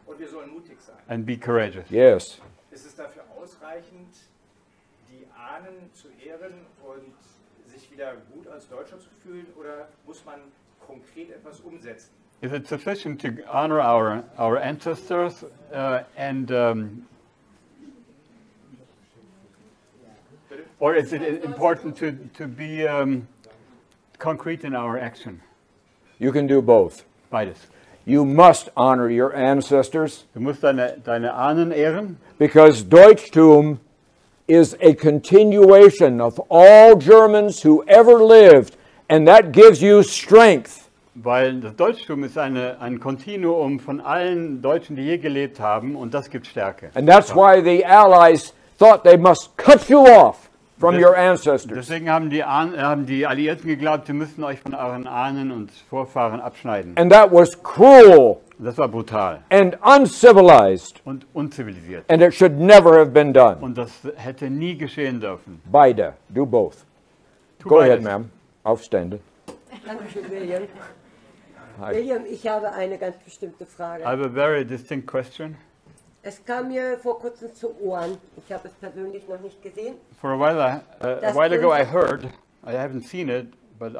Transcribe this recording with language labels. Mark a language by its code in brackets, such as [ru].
[de] Und wir sollen mutig sein. [en] and be courageous. Yes. [de] Ist es dafür ausreichend, die Ahnen zu ehren und sich wieder gut als Deutscher zu fühlen, oder muss man konkret etwas umsetzen? [en] Is it sufficient to honor our ancestors or is it important to be concrete in our action? You can do both. [de] Beides. [en] You must honor your ancestors [de] Du musst deine Ahnen ehren, [en] because Deutschtum is a continuation of all Germans who ever lived, and that gives you strength. [de] weil das Deutschtum ist ein Kontinuum von allen Deutschen, die je gelebt haben, und das gibt Stärke. [en] And that's why the Allies thought they must cut you off from your ancestors. [de] Deswegen haben die Alliierten geglaubt, sie müssten euch von euren Ahnen und Vorfahren abschneiden. [en] And that was cruel [de] Das war brutal [en] and uncivilized, [de] und unzivilisiert. [en] and it should never have been done. [de] Und das hätte nie geschehen dürfen. [en] Beide, do both. [de] Tu [en] Go ahead, ma'am. Aufstände. [de] Dankeschön, William. [en] Hi. [de] William, ich habe eine ganz bestimmte Frage. [en] I have a very distinct question. [de] Es kam mir vor kurzem zu Ohren, ich habe es persönlich noch nicht gesehen, [en] For a while ago I heard, I haven't seen it, but I